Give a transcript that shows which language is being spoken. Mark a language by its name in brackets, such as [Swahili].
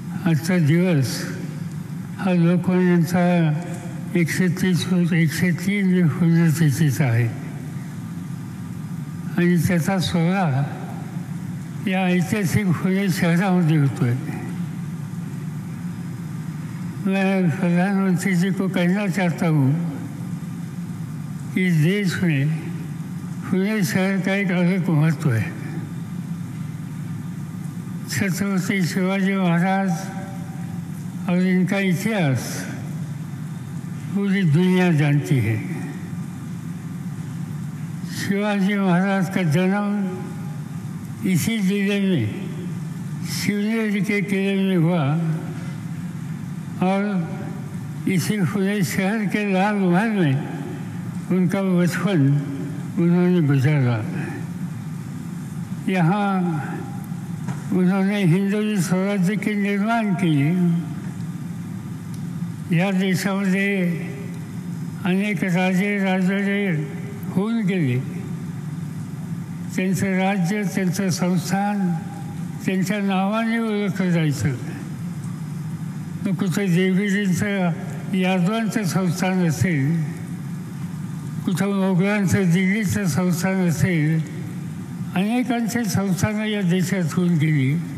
[Marathi] आजचा दिवस हा लोकमान्यांचा 130 पुण्यतिथीचा आहे आणि त्याचा सोहळा या ऐतिहासिक पुणे शहरामध्ये होतो आहे. [Hindi] मैं प्रधानमंत्री जी को कहना चाहता हूँ कि देश में पुणे शहर का एक अलग महत्व है. छत्रपति शिवाजी महाराज और इनका इतिहास पूरी दुनिया जानती है. शिवाजी महाराज का जन्म इसी जिले में शिवनेरी के किले में हुआ और इसी पुणे शहर के लाल महल में उनका बचपन उन्होंने गुजारा. यहाँ उन्होंने हिंदवी स्वराज्य के निर्माण किए. [Marathi] या देशामध्ये अनेक राजे राजवाडे होऊन गेले. त्यांचं राज्य, त्यांचं संस्थान त्यांच्या नावाने ओळखलं जायचं. मग कुठं देवगिरींचं यादवांचं संस्थान असेल, कुठं मोगलांचं दिल्लीचं संस्थान असेल, अनेकांचे संस्थानं या देशात होऊन गेली.